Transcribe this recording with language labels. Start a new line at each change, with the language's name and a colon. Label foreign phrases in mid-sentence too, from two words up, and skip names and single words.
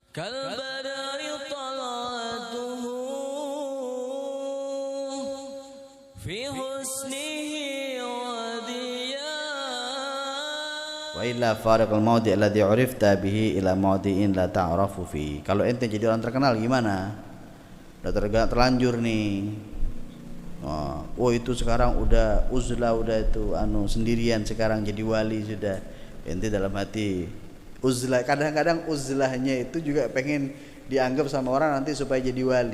Arabic: كالبدر طلعته في حسنه وضياء وإلا فارق الموضع الذي عرفت به إلى موضع لا تعرف في.
Indonesian: Kalau ente jadi orang terkenal gimana? Udah terlanjur nih. Oh itu sekarang udah uzlah, udah itu sendirian, sekarang jadi wali sudah. Ente dalam hati uzlah, kadang-kadang uzlahnya itu juga pengen dianggap sama orang nanti supaya jadi wali.